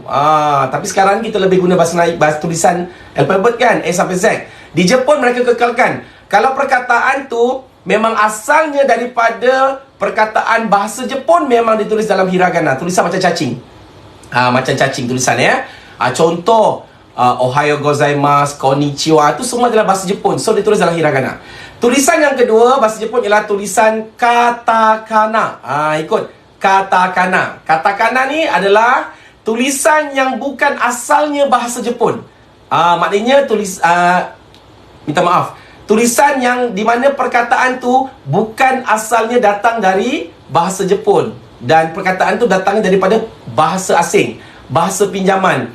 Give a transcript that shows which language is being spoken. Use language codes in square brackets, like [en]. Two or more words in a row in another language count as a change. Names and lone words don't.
[ms] Tapi sekarang kita lebih guna bahasa Melayu, bahasa tulisan alfabet kan? A sampai Z. Di Jepun mereka kekalkan. Kalau perkataan tu memang asalnya daripada perkataan bahasa Jepun, memang ditulis dalam hiragana. Tulisan macam cacing. Macam cacing tulisan ya. [ja] Contoh Ohayo gozaimasu, konnichiwa, [ms] itu semua adalah bahasa Jepun. So ditulis dalam hiragana. Tulisan yang kedua bahasa Jepun ialah tulisan katakana. Ikut katakana. Katakana ni adalah tulisan yang bukan asalnya bahasa Jepun. Maknanya minta maaf, tulisan yang di mana perkataan tu bukan asalnya datang dari bahasa Jepun, dan perkataan tu datangnya daripada bahasa asing, bahasa pinjaman.